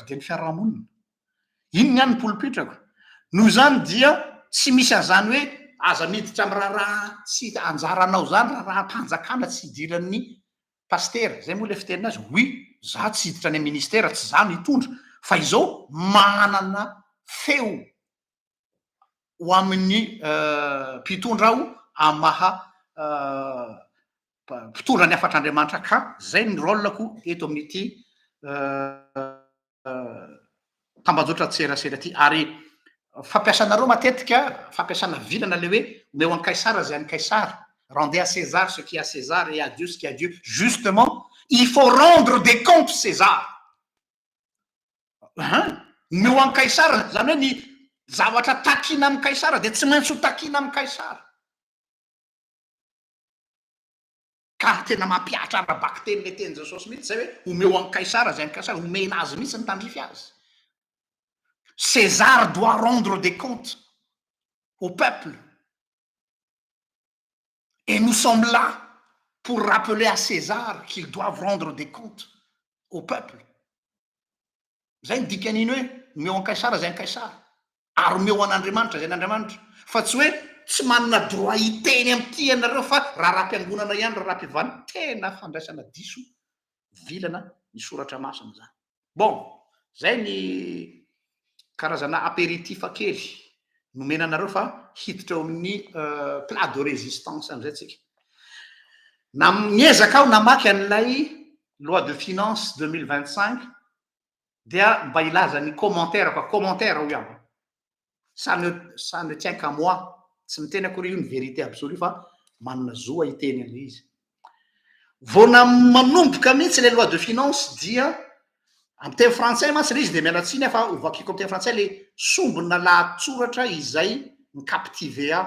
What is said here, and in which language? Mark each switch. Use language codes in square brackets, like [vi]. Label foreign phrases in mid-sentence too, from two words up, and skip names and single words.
[mg] de ny fiarahamonina inony any ny pulpitrako noho zany dia tsy misy an'izany hoe aza miditra amy raharaha tsy anjaranao zany raha-panjakana tsy hidiran'ny pastera zay moa le fitenina azy oui za tsy hiditra any ministera tsy za nitondra fa izao manana feo ho amin'ny mpitondra aho amaha mpitondra ny afatr'andriamanitra ka zay ny rôlako eto amin'ity tambajotra tserasera ty ary fampiasanareo matetika fampiasana vilana le hoe omeo an kaisara zay any kaisara [fr] rendez à César ce qui est à César et à Dieu ce qui est à Dieu justement il faut rendre des comptes César [mg] omeo an kaisara zany hoe ny zavatra takina amy kaisara de tsy maintsy ho takina amy kaisara ka tena mampiatra arabaky teny le teny jesosy mihitsy zay hoe omeo an kaisara zay any kaisara omena azy mihitsy ny tandrify azy [fr] César doit rendre des comptes au peuple. Et nous sommes là pour rappeler à César qu'ils doivent rendre des comptes au peuple. [mg] Zay ny dikan'iny hoe meo an kaisara zay an kaisara ary meo an'Andriamanitra zay n'Andriamanitra fa tsy hoe tsy manana droit hiteny am'ty ianareo fa raha raha-piangonana ihany raha raha-pivany tena fandraisana diso vilana ny soratra masina zany. Bon, zay ny karazana apéritif kely nomena anareo fa hiditra eo amin'ny [fr] plat de résistance [mg] am'izay tsika. Na miezaka aho namaky an'ilay [fr] loi de finance [mg] 2025 dia mba ilaza ny [fr] commentaire quoi, [mg] commentaire ho ihany. [fr] Ça ne tient qu'à moi. [mg] Tsy miteny akory io ny [fr] vérité absolue [mg] fa manana zoa hiteny an'ilay izy. Vao manomboka mihitsy le [fr] loi de finance [mg] dia amin'ny teny frantsay mantsy le izy dia mialatsiny fa ovakiko amin'ny teny frantsay le sombina lahatsoratra izay micaptive aho.